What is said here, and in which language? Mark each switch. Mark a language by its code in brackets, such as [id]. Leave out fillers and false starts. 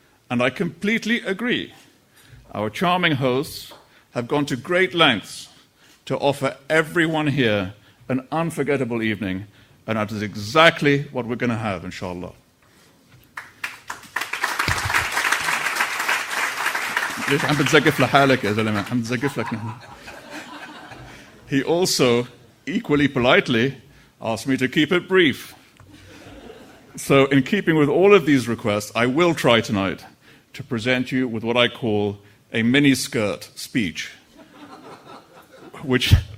[en] And I completely agree. Our charming hosts have gone to great lengths to offer everyone here an unforgettable evening, and that is exactly what we're going to have, inshallah. [ar] ليش عم بتزقف لحالك يا زلمة؟ عم بتزقف لك نحن. [en] He also, equally politely, asked me to keep it brief. So, in keeping with all of these requests, I will try tonight to present you with what I call a mini-skirt speech, which...